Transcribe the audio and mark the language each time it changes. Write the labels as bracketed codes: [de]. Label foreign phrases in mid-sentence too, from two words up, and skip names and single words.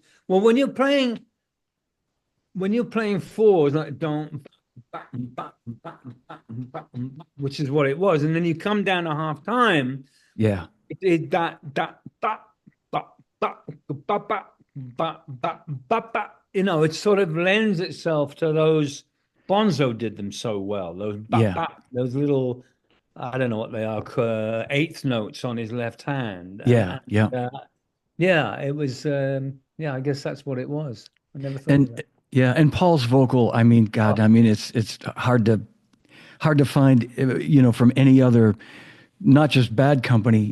[en] Well, when you're playing fours, like don't, which is what it was, and then you come down to half time, yeah, it that ba ba ba ba ba ba ba ba ba. It sort of lends itself to those. Bonzo did them so well. Those ba yeah, ba, those little, I don't know what they are, eighth notes on his left hand, yeah, and yeah. yeah, it was. Yeah, I guess that's what it was. I never thought of And that. yeah, and Paul's vocal, I mean, God, Oh, I mean, it's hard to find, from any other, not just Bad Company